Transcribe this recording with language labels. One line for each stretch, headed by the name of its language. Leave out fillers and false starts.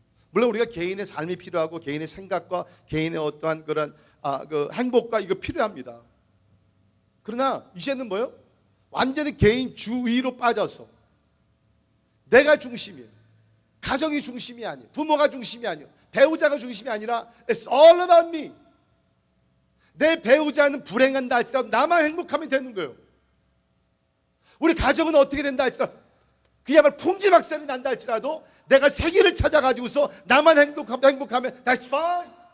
Korean: 물론 우리가 개인의 삶이 필요하고 개인의 생각과 개인의 어떠한 그런 그 행복과 이거 필요합니다. 그러나 이제는 뭐요? 완전히 개인주의로 빠져서 내가 중심이에요. 가정이 중심이 아니에요. 부모가 중심이 아니에요. 배우자가 중심이 아니라
English: It's all about me.
Korean: 내 배우자는 불행한다 할지라도 나만 행복하면 되는 거예요. 우리 가정은 어떻게 된다 할지라도 그야말로 풍지박산이 난다 할지라도 내가 세계를 찾아가지고서 나만 행복하면
English: that's fine.